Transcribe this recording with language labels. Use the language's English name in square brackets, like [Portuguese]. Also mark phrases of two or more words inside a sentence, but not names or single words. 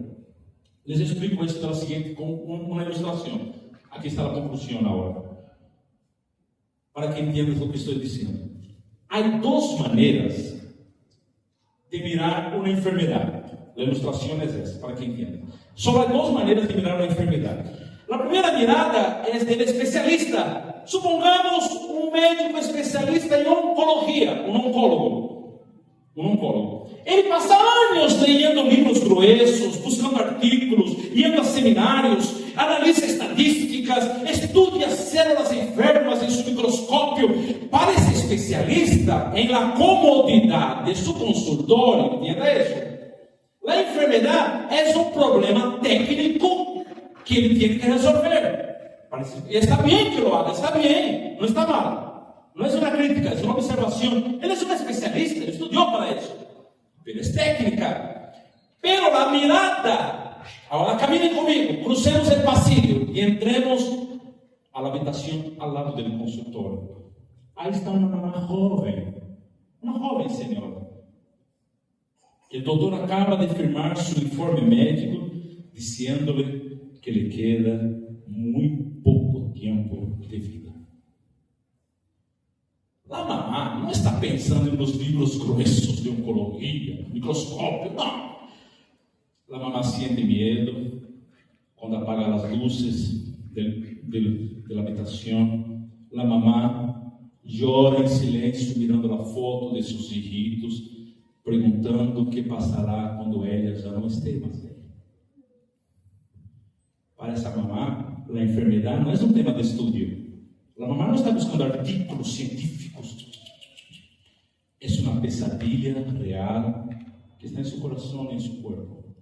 [Portuguese] Les explico isso da seguinte, com uma ilustração. Aqui está a conclusão agora, para que entendas o que estou dizendo. Há duas maneiras de mirar uma enfermidade. A ilustração é essa, para que entenda. Só há duas maneiras de mirar uma enfermidade. [Spanish] La primera mirada es del especialista. Supongamos un médico especialista en oncología, un oncólogo. [Portuguese] Ele passa anos leyendo livros gruesos, buscando artículos, yendo a seminários, analisa estadísticas, [Spanish] estudia células enfermas [Portuguese] em su microscópio. Para esse especialista, [Spanish] em la comodidad de su consultório, ¿entiende isso? La enfermedad es un problema técnico que ele tiene que resolver. [Portuguese] E está bem [Spanish] que lo haga, [Portuguese] está bem, não está mal. Não é uma crítica, é uma observação. Ele é um especialista, ele estudou para isso. [Spanish] Pero es técnica. Pero la mirada, ahora caminen conmigo, crucemos el pasillo y entremos a la habitación al lado del consultorio. Ahí está una joven señora. El doctor acaba de firmar su informe médico diciéndole que le queda muy poco tiempo de vida. La mamá [Portuguese] não está pensando nos livros gruesos de oncologia, microscópio, não. [Spanish] La mamá siente [Portuguese] medo quando apaga as luzes [Spanish] de la habitación. La mamá llora [Portuguese] em silêncio mirando a foto de seus hijitos, perguntando o que passará quando ela já não esteja mais velha. Para essa mamá, a enfermidade não é um tema de estudo. A mamá não está buscando artículos científicos. É uma pesadilla real que está em seu coração e em seu corpo.